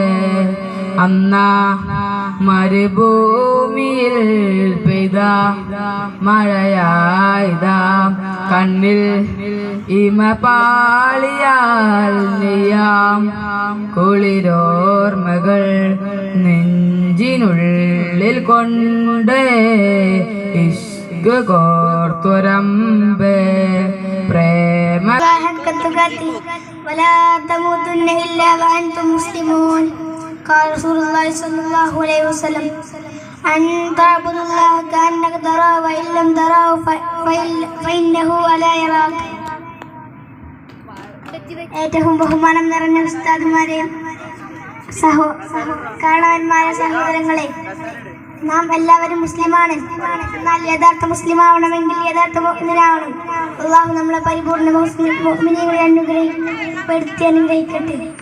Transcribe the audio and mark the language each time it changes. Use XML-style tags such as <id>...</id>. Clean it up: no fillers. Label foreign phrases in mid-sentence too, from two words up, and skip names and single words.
<ml>അന്നാ മരുഭൂമിയിൽ പെയ്ത മഴയായതാ കണ്ണിൽ ഇമപാളിയാൽ നെയ്യാം കുളിരോർമകൾ നെഞ്ചിനുള്ളിൽ കൊണ്ട് ഇഷ്ക് കോർത്തൊരമ്പ് പ്രേമ.</ml> <ar>ولا تموتن إلا وأنتم مسلمون. قال رسول الله صلى الله عليه وسلم أن تعبد الله كأنك تراه وإن لم تراه فإنه لا يراك.</ar> <ml>ഏറ്റവും ബഹുമാനം നിറഞ്ഞ ഉസ്താദുമാരെ, കാണാന്മാരെ, സഹോദരങ്ങളെ, നാം എല്ലാവരും മുസ്ലിമാണ്. എന്നാൽ യഥാർത്ഥ മുസ്ലിം ആവണമെങ്കിൽ യഥാർത്ഥ മുഅ്മിനാവണം. അല്ലാഹു നമ്മളെ പരിപൂർണ്ണ മുഅ്മിനീങ്ങളെ അനുഗ്രഹിക്കട്ടെ.</ml>